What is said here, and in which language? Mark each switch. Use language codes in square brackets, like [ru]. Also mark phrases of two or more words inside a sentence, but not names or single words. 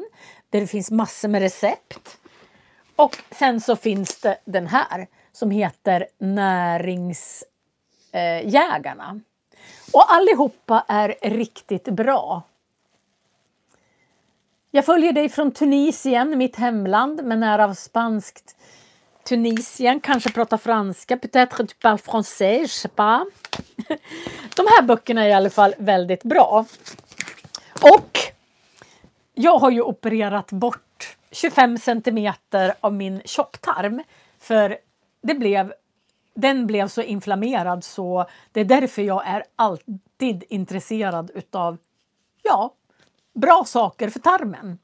[sv] Där det finns massor med recept. Och sen så finns det den här som heter Näringsjägarna. Och allihopa är riktigt bra. Jag följer dig från Tunisien, mitt hemland, men är av spanskt Tunisien. Kanske pratar franska, [fr] peut-être tu parles français, je sais pas. [sv] De här böckerna är i alla fall väldigt bra. Och jag har ju opererat bort 25 centimeter av min tjocktarm. För den blev så inflammerad så det är därför jag är alltid intresserad utav bra saker för tarmen.